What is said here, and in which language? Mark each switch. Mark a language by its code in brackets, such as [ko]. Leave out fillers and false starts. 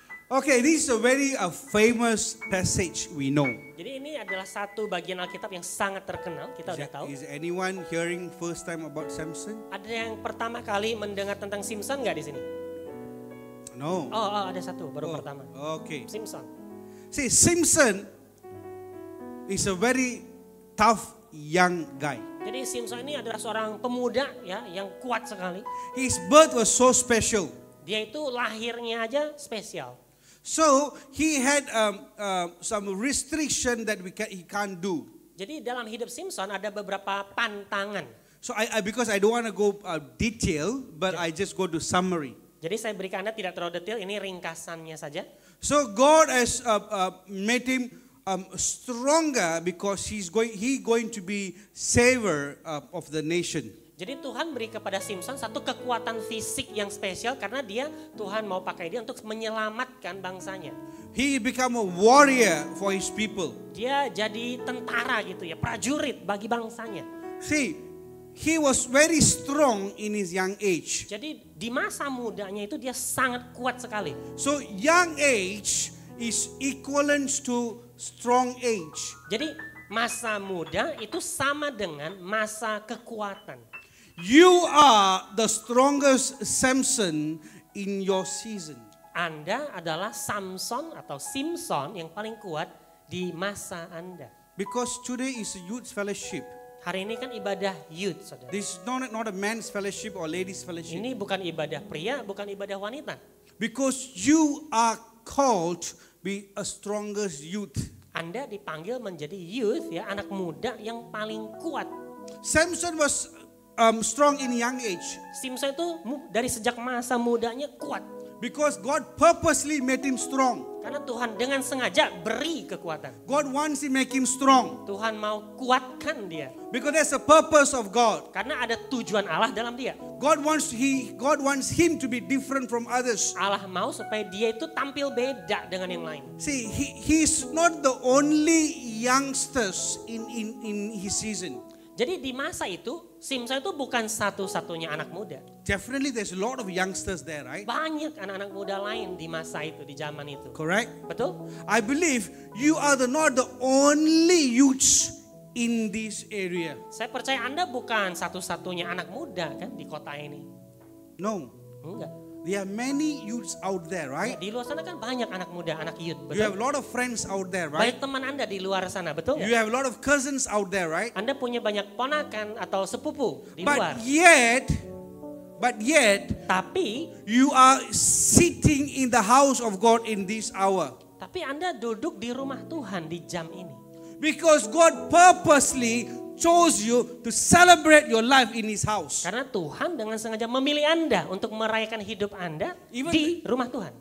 [en] Okay, this is a very famous passage we know. [id] Jadi ini adalah satu bagian Alkitab yang sangat terkenal, kita udah tahu. [en] Is anyone hearing first time about Samson? [id] Ada yang pertama kali mendengar tentang Simpson nggak di sini? [en] No. [id] Oh, ada satu baru pertama. [en] Okay. Simpson. See, Simpson is a very tough young guy. [id] Jadi Simpson ini adalah seorang pemuda ya yang kuat sekali. [en] His birth was so special. [id] Dia itu lahirnya aja spesial. [en] So he had some restriction that he can't do. [id] Jadi dalam hidup Simpson ada beberapa pantangan. [en] So because I don't want to go detail, but I just go to summary. [id] Jadi saya berikan Anda tidak terlalu detail, ini ringkasannya saja. [en] So God has made him stronger because he going to be savior of the nation. [id] Jadi Tuhan beri kepada Simpson satu kekuatan fisik yang spesial karena Tuhan mau pakai dia untuk menyelamatkan bangsanya. [en] He become a warrior for his people. [id] Dia jadi tentara gitu ya, prajurit bagi bangsanya. [en] See, he was very strong in his young age. [id] Jadi di masa mudanya itu dia sangat kuat sekali. [en] So young age is equivalent to strong age. [id] Jadi masa muda itu sama dengan masa kekuatan. [en] You are the strongest Samson in your season. [id] Anda adalah Samson atau Simpson yang paling kuat di masa Anda. [en] Because today is a youth fellowship. [id] Hari ini kan ibadah youth, saudara. [en] This is not a men's fellowship or ladies fellowship. [id] Ini bukan ibadah pria, bukan ibadah wanita. [en] Because you are called to be a strongest youth. [id] Anda dipanggil menjadi youth ya, anak muda yang paling kuat. [en] Samson was strong in young age. [id] Simpson itu dari sejak masa mudanya kuat. [en] Because God purposely made him strong. [id] Karena Tuhan dengan sengaja beri kekuatan. [en] God wants to make him strong. [id] Tuhan mau kuatkan dia. [en] Because that's the purpose of God. [id] Karena ada tujuan Allah dalam dia. [en] God wants him to be different from others. [id] Allah mau supaya dia itu tampil beda dengan yang lain. [en] See, he's not the only youngsters in his season. [id] Jadi di masa itu, Simpson itu bukan satu-satunya anak muda. [en] Definitely there's a lot of youngsters there, right? [id] Banyak anak-anak muda lain di masa itu, di zaman itu. [en] Correct? [id] Betul? [en] I believe you are not the only youths in this area. [id] Saya percaya Anda bukan satu-satunya anak muda kan di kota ini. [en] No. [id] Enggak. [en] There are many youths out there, right? [id] Di luar sana kan banyak anak muda, anak youth. [en] You have a [id] Betul? [en] lot of friends out there, right? [id] Banyak teman Anda di luar sana, betul [en] You [id] nggak? [en] have a lot of cousins out there, right? [id] Anda punya banyak ponakan atau sepupu di luar. [en] But yet, [id] Tapi [en] you are sitting in the house of God in this hour. [id] Anda duduk di rumah Tuhan di jam ini. [en] Because God purposely chose you to celebrate your life in His house. [id] Karena Tuhan dengan sengaja memilih Anda untuk merayakan hidup Anda di rumah Tuhan.